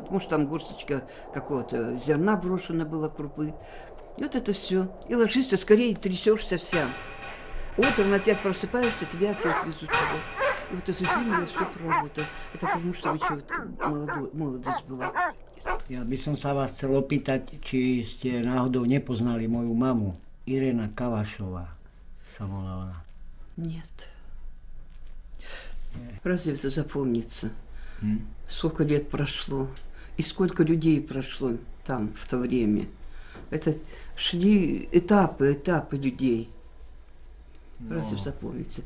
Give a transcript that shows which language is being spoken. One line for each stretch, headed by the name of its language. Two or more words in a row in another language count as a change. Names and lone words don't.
Russian: Может, там горсточка какого-то зерна брошена была, крупы. И вот это все. И ложишься, скорее трясешься вся. Утром опять просыпаешься, тебя опять везут сюда. И вот эту зиму я все проработала. Это потому, что молодость была.
Slovak: Ja by som sa vás chcel opýtať, či ste náhodou nepoznali moju mamu. Irena Kavašová sa volala.
Russian: Нет. Разве это запомнится? Сколько лет прошло, и сколько людей прошло там в то время. Это шли этапы людей. Разве запомнится?